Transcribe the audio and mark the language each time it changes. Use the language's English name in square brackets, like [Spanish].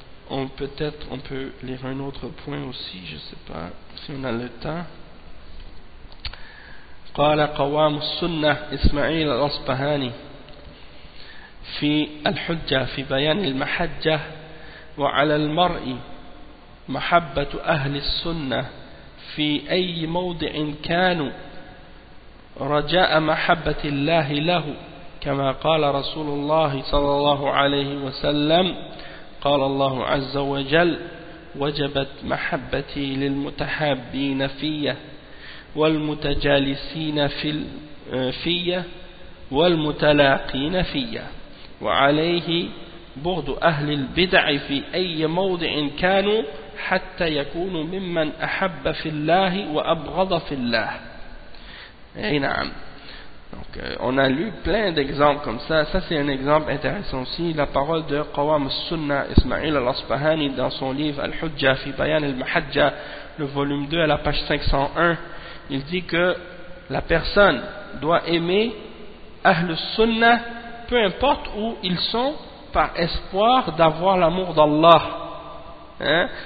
[French] On peut lire un autre point aussi, je ne sais pas si on a le temps. [Arabic] قال قوام السنة إسماعيل الأصبهاني في الحجة في بيان المحجة وعلى المرء محبة أهل السنة في أي موضع كانوا رجاء محبة الله له كما قال رسول الله صلى الله عليه وسلم قال الله عز وجل وجبت محبتي للمتحابين في والمتجالسين في والمتلاقين في وعليه بغض أهل البدع في أي موضع كانوا حتى يكون ممن أحب في الله وأبغض في الله. أي نعم. [French] Donc, on a lu plein d'exemples comme ça. Ça, c'est un exemple intéressant aussi. La parole de Qawam al-Sunnah Ismail al-Asbahani dans son livre Al-Hujja fi Bayan al-Mahajja, le volume 2 à la page 501, il dit que la personne doit aimer Ahl-Sunnah peu importe où ils sont, par espoir d'avoir l'amour d'Allah. Hein?